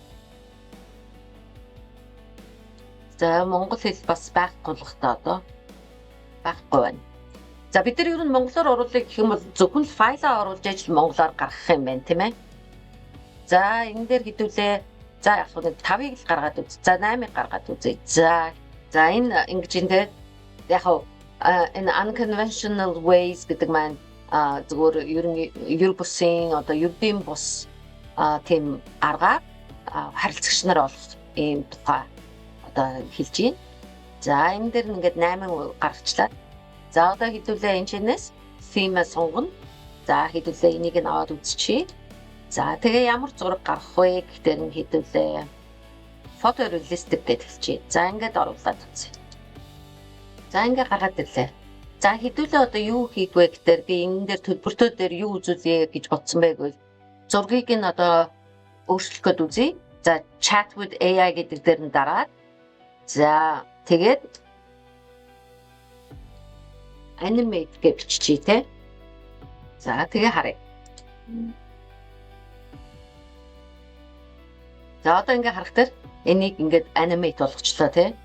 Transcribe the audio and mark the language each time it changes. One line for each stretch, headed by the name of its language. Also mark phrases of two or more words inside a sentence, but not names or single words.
Mongolian: За монгол хэл бас байхгүй л та одоо байхгүй байна. За бид нар ер нь монголоор оруулах гэх юм бол зөвхөн файлаа оруулж ажил монголоор гаргах юм байна тийм ээ. За энэ дээр хэдүүлээ за яг нэг 5-ыг л гаргаад үз. За 8-ыг гаргаад үзье. За энэ ингэж энэ яг энэ
English: unconventional ways
Mongolian: гэдэг маань зөвхөн ер бусын одоо ердийн бус тийм аргаар харилцагч нар олох ийм тухай одоо хэлж байна. За энэ дээр ингээд 8 гаргачлаа. За одоо хэдүүлээ энэ чинээс theme сонгоно. За хэдүүлээ энийг нь аваад үзчихье. За тэгээ ямар зураг гаргах вэ гэхдээ нь хэдүүлээ photorealistic гэж хэлчихье. За ингээд оруулаад үзье. За ингээд гаргаад ирлээ. За хэдүүлээ одоо юу хийх вэ гэхээр би энэ дээр төлбөртөө дээр юу үзүүлье гэж бодсон байг. Зургийг нь одоо өөрчлөх гээд үзье. За
English: chat with AI
Mongolian: гэдэг дээр нь дараад за тэгээд animate гэж биччихье те. За тэгээ харъя. За одоо ингээ харахад энийг ингээд animate болгочлоо те.